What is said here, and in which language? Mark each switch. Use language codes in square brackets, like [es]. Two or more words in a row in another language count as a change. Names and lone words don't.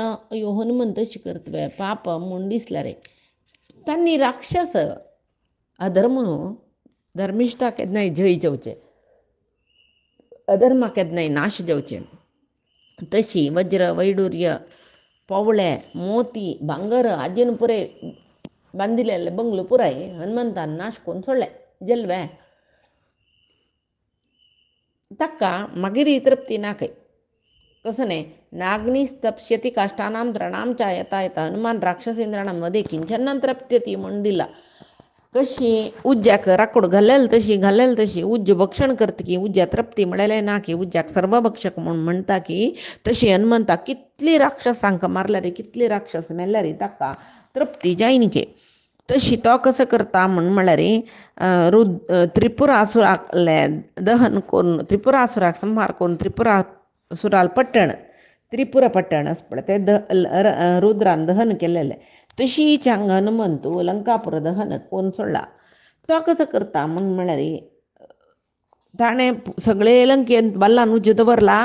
[kok] अयो हनुमंत तशी करता पाप म्हूण दिसला रे तांणी राक्षस अधर्म न्हू धर्मिश्ठा केन्नाय जय जावचें अधर्मा केन्नाय नाश जावचें तशी वज्र वैडूर्य पोवळे मोती भांगर हाजेन पुरे बांदिल्ले बंगलो पुराय हनुमंतान नाश करून सोडले जल्वे ताका मागीर तृप्ती नाकय कसं न्हय [sa] नाग्निस्तप्स्यति काष्ठानां तृणां च यथा यथा हनुमान राक्षसेंद्राणां मध्ये किंचन तृप्यति [kok] म्हूण दिला कशी उज्ज्याक राकोड घालेल तशी उज्ज भक्षण करता की उज्ज्या तृप्ती म्हणलें ना की उज्ज्याक सर्वभक्षक म्हूण म्हणटा की तशी हनुमंता कितली राक्षसांक मारल्या रे कितली राक्षस मेल्ल्या रे ताका तृप्ती जायना की तशी तो कसो करता म्हळ्यार त्रिपुरासुराले दहन करून त्रिपुरासुराक संहार करून त्रिपुरासुराल त्रिपुरा पट्टण आसा पळय ते रुद्रान दहन केलेलें तशीच हांगा हनुमंतू लंकापुर दहन करून सोडला तो कसो करता म्हळ्यार ताणें सगळे लंकेन बल्लान उज्ज दवरला.